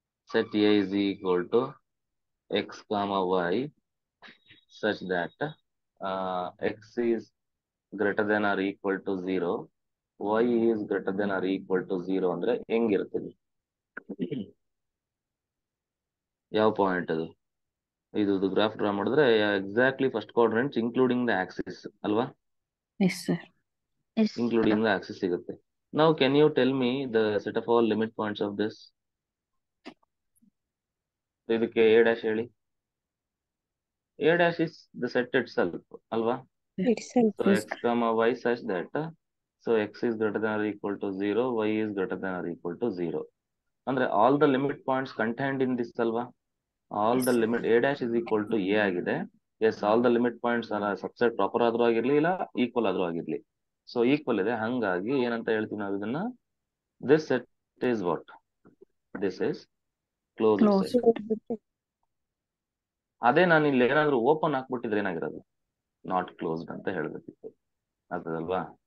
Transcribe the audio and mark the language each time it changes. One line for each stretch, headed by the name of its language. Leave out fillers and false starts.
English: set A is equal to x comma y such that x is greater than or equal to 0, y is greater than or equal to 0
Kannada: ಅಂದ್ರೆ ಹೆಂಗಿರ್ತದೆ? ಯಾವ point ಅದು? ಇದು graph draw ಮಾಡಿದ್ರೆ exactly first ಕ್ವಾಡ್ರೆಂಟ್ಸ್ including the Axis ಅಲ್ವಾ?
English: Yes, sir. Yes.
Kannada: Including the Axis ಸಿಗುತ್ತೆ.
English: Now can you tell me the set of all limit points of this?
Kannada: ಇದಕ್ಕೆ A dash ಹೇಳಿ.
English: A dash is the set itself
Kannada: ಅಲ್ವಾ?
English: Itself. So x comma y such that so x is greater than or equal to 0, y is greater than or equal to 0. ಅಂದ್ರೆ all the limit points contained in this ಅಲ್ವಾ? All the limit a dash is equal to a ಆಗಿದೆ.
Kannada: S, all the limit points subset proper ಆದ್ರೂ ಆಗಿರ್ಲಿ, ಇಲ್ಲ equal ಆದ್ರೂ ಆಗಿರ್ಲಿ. So equal ಇದೆ, ಹಂಗಾಗಿ ಏನಂತ ಹೇಳ್ತೀವಿ ನಾವು ಇದನ್ನ,
English: This set is what? This is closed set.
Kannada: ಅದೇ ನಾನು ಇಲ್ಲಿ ಏನಾದ್ರು ಓಪನ್ ಹಾಕ್ಬಿಟ್ಟಿದ್ರೆ ಏನಾಗಿರೋದು? ನಾಟ್ ಕ್ಲೋಸ್ಡ್ ಅಂತ ಹೇಳ್ಬೇಕಿತ್ತು, ಆಗ್ತದಲ್ವಾ?